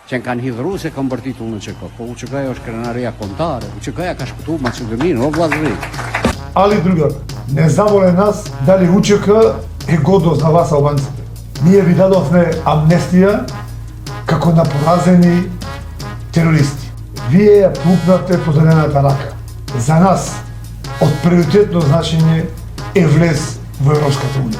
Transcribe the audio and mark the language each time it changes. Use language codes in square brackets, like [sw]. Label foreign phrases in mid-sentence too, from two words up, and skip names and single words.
[sq] që kanë hidhru se kanë bërtitur në UÇK, po UÇK është krenaria kombëtare, UÇK-ja ka shpëtuar Maqedoninë, o vllazëri. [mk] Али другар, не замоле нас дали UÇK е годно за вас албанците. Ние ви дадовме амнестија како на поразени терористи. Вие ја пукнавте поделената рака. За нас од приоритетно значење е влез во Европската унија.